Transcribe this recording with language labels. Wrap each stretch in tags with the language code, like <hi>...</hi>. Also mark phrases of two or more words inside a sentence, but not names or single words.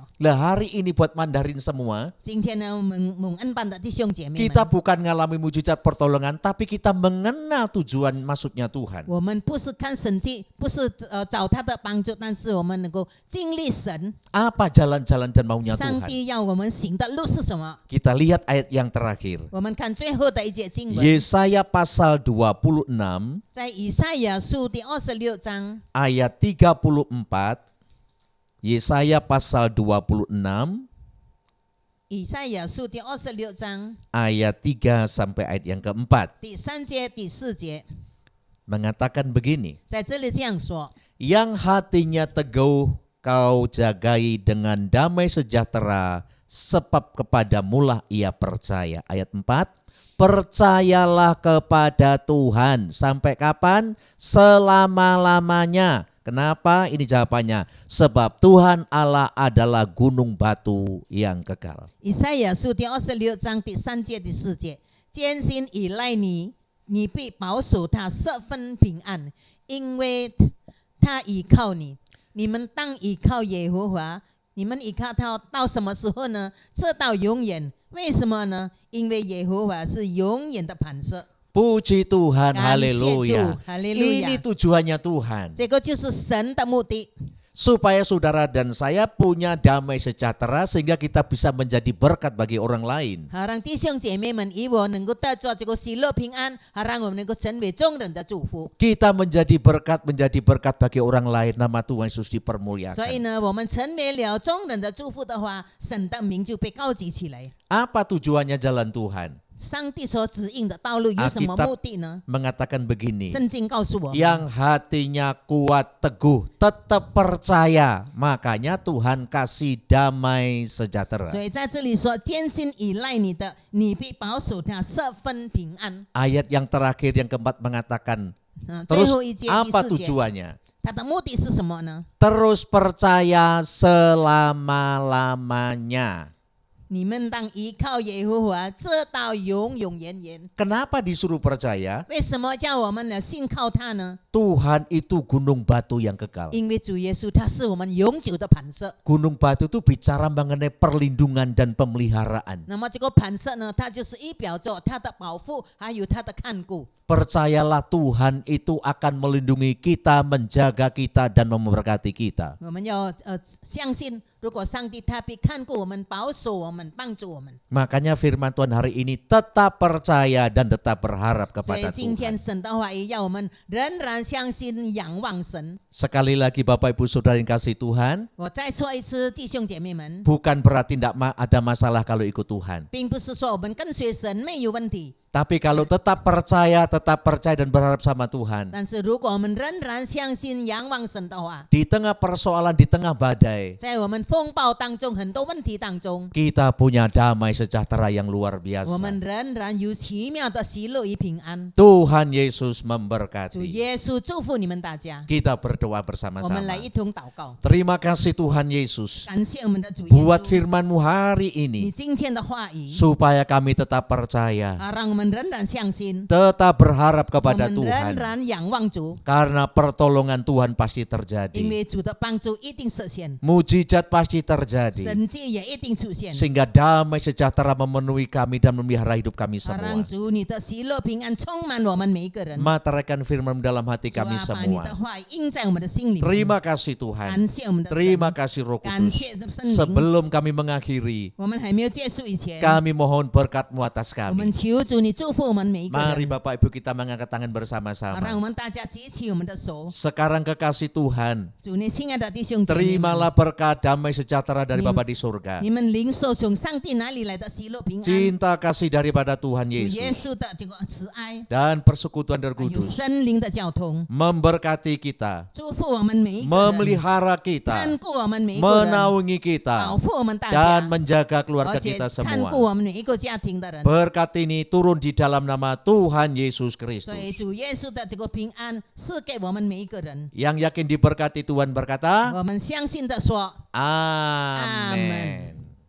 <id>Lah hari ini buat Mandarin semua,</id> <zh>今天呢，蒙恩班的弟兄姐妹</zh> <id>kita</id> <zh>们，</zh> <id>bukan ngalami mujizat pertolongan, tapi kita mengenal tujuan maksudnya Tuhan.</id> <zh>我们不是看神迹，不是找他的帮助，但是我们能够经历神。</zh> <id>Apa jalan-jalan dan maunya</id> <zh>上</zh> <id>Tuhan?</id> <zh>帝要我们行的路是什么？</zh> <id>Kita lihat ayat yang terakhir.</id> <zh>我们看最后的一节经文，</zh> <id>Yesaya pasal 26</id> <zh>在以赛亚书第26章</zh> <id>ayat 34. Yesaya pasal 26</id> <zh>以赛亚书第26章</zh> <id>ayat 3 sampai ayat yang keempat</id> <zh>第3节、第4节，</zh> <id>mengatakan begini.</id> <zh>在这里这样说：</zh> <id>Yang hatinya teguh kau jagai dengan damai sejahtera, sebab kepadamulah ia percaya. Ayat 4. Percayalah kepada Tuhan. Sampai kapan? Selama-lamanya. Kenapa? Ini jawabannya. Sebab Tuhan Allah adalah gunung batu yang kekal.</id> <zh>以赛亚书第26章第3节、第4节，艰辛依赖你，你必保守他十分平安，因为他倚靠你，你们当倚靠耶和华。你们倚靠他到什么时候呢？直到永远。为什么呢？因为耶和华是永远的磐石。</zh> <id>Puji Tuhan, Kasih haleluya. Tuhan, haleluya. Ini tujuannya Tuhan.</id> <zh>这个就是神的目的，</zh> <id>Supaya saudara dan saya punya damai sejahtera sehingga kita bisa menjadi berkat bagi orang lain.</id> <zh>好让弟兄姐妹们与我能够得着这个喜乐平安，好让我们能够成为众人的祝福。</zh> <id>Kita menjadi berkat bagi orang lain. Nama Tuhan Yesus</id> <zh>所以</zh> <id>dipermuliakan.</id> <zh>呢，我们成为了众人的祝福的话，神的名就被高举起来。</zh> <id>Apa tujuannya jalan Tuhan?</id> <zh>上帝所指引的道路有什么目的呢？</zh> <id>Mengatakan begini.</id> <zh>圣经告诉我们，</zh> <id>Yang hatinya kuat teguh tetap percaya, makanya Tuhan kasih damai sejahtera.</id> <zh>所以在这里说，坚信依赖你的，你必保守他十分平安。</zh> <id>Ayat yang terakhir yang keempat mengatakan,</id> <zh>最</zh> <id>terus</id> <zh>后一节第</zh> <id>apa</id> <zh>四节，</zh> <id>tujuannya?</id> <zh>它的目的是什么呢？</zh> <id>Terus percaya selama-lamanya.</id> <zh>你们当依靠耶和华，直到永永远远。</zh> <id>Kenapa disuruh percaya?</id> <zh>为什么叫我们呢信靠他呢？</zh> <id>Tuhan itu gunung batu yang kekal.</id> <zh>因为主耶稣他是我们永久的磐石。</zh> <id>Gunung batu itu bicara mengenai perlindungan dan pemeliharaan.</id> <zh>那么这个磐石呢，它就是预表着他的保护，还有他的看顾。</zh> <id>Percayalah Tuhan itu akan melindungi kita, menjaga kita, dan memberkati kita.</id> <zh>我们要相信，如果上帝他必看顾我们、保守我们、帮助我们。</zh> <id>Makanya firman Tuhan hari ini tetap percaya dan tetap berharap</id> <zh>所以</zh> <id>kepada</id> <zh>今天</zh> <id>Tuhan.</id> <zh>神的话语要我们仍然相信、仰望神。</zh> <id>Sekali lagi Bapak Ibu Saudara yang kasih Tuhan,</id> <zh>我再说一次，弟兄姐妹们，</zh> <id>bukan berarti tidak ada masalah kalau ikut Tuhan.</id> <zh>并不是说我们跟随神没有问题，</zh> <id>Tapi kalau tetap percaya dan berharap sama Tuhan,</id> <zh>但是如果我们仍然相信、仰望神的话，</zh> <id>di tengah persoalan, di tengah badai,</id> <zh>在我们风暴当中、很多问题当中，</zh> <id>kita punya damai sejahtera yang luar</id> <zh>我们</zh> <id>biasa.</id> <zh>仍然有奇妙的喜乐与平安。</zh> <id>Tuhan Yesus</id> <zh>主</zh> <id>memberkati.</id> <zh>耶稣祝福你们大家，</zh> <id>Kita berdoa</id> <zh>我们来</zh> <id>bersama-sama.</id> <zh>一同祷告，</zh> <id>Terima kasih Tuhan Yesus</id> <zh>感谢我们的主耶</zh> <id>buat</id> <zh>稣，</zh> <id>firman-Mu hari</id> <zh>你</zh> <id>ini</id> <zh>今天的话语，</zh> <id>supaya kami tetap percaya,</id> <zh>让我们仍然相信，</zh> <id>tetap berharap</id> <zh>我</zh> <id>kepada</id> <zh>们仍</zh> <id>Tuhan</id> <zh>然仰望主，</zh> <id>karena pertolongan Tuhan pasti</id> <zh>因</zh> <id>terjadi.</id> <zh>为主的帮助一定实现，</zh> <id>Mujizat pasti terjadi</id> <zh>神迹也一定出现。</zh> <id>sehingga damai sejahtera memenuhi kami dan memelihara hidup kami</id> <zh>让</zh> <id>semua.</id> <zh>主你的喜乐平安充满我们每一个人。</zh> <id>Materaikan firman dalam hati</id> <zh>主啊</zh> <id>kami</id> <zh>把你的</zh> <id>semua.</id> <zh>话印在我们的心里面。</zh> <id>Terima kasih Tuhan.</id> <zh>感谢我们的神，</zh> <id>Terima kasih Roh</id> <zh>感</zh> <id>Kudus.</id> <zh>谢圣灵。</zh> <id>Sebelum kami mengakhiri,</id> <zh>我们还没有结束以前，</zh> <id>kami mohon berkat-Mu atas</id> <zh>我们</zh> <id>kami.</id> <zh>求主你祝福我们每一个</zh> <id>Mari</id> <zh>人，</zh> <id>Bapak Ibu kita mengangkat tangan</id> <zh>让</zh> <id>bersama-sama.</id> <zh>我们大家举起我们的手。</zh> <id>Sekarang kekasih Tuhan,</id> <zh>主你亲爱的弟兄姐妹们，</zh> <id>terimalah berkat damai sejahtera dari Nim- Bapa di surga.</id> <zh>你们领受从上帝哪里来的喜乐平安？</zh> <id>Cinta kasih daripada Tuhan</id> <zh>主耶</zh> <id>Yesus</id> <zh>稣的这个慈爱，</zh> <id>dan persekutuan Roh</id> <zh>还有</zh> <id>Kudus</id> <zh>圣灵的交通，</zh> <id>memberkati kita,</id> <zh>祝福我们每一个人，</zh> <id>memelihara</id> <zh>看</zh> <id>kita,</id> <zh>顾我们每一个人，</zh> <id>menaungi</id> <zh>保</zh> <id>kita,</id> <zh>护我们大</zh> <id>dan</id> <zh>家，</zh> <id>menjaga</id> <zh>而</zh> <id>keluarga</id> <zh>且</zh> <id>kita</id> <zh>看顾</zh> <id>semua.</id> <zh>我们每一个家庭的人。</zh> <id>Berkat ini turun di dalam nama Tuhan Yesus</id> <zh>所以</zh> <id>Kristus.</id> <zh>主耶稣的这个平安赐给我们每一个人。</zh> <id>Yang yakin diberkati Tuhan berkata,</id> <zh>我们相信的说，</zh> <id>Amin.</id>